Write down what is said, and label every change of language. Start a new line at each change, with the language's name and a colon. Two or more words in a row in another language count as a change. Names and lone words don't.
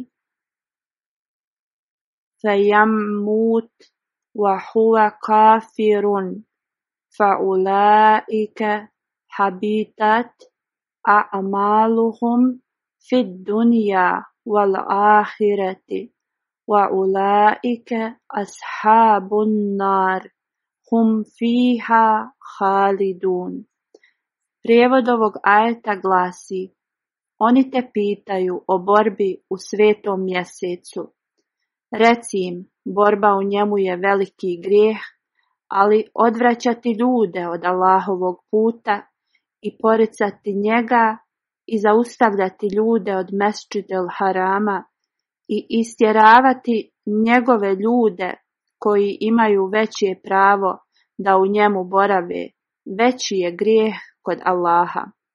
Arabic: فيمت وهو كافر فأولئك حبطت أعمالهم في الدنيا والآخرة وأولئك أصحاب النار هم فيها خالدون.
Bosnian: Prijevod ovog ajeta glasi: oni te pitaju o borbi u svetom mjesecu. Reci im, borba u njemu je veliki grijeh, ali odvraćati ljude od Allahovog puta i poricati njega i zaustavljati ljude od Mesdžidil Harama i istjeravati njegove ljude koji imaju veće pravo da u njemu borave, veći je grijeh kod Allaha.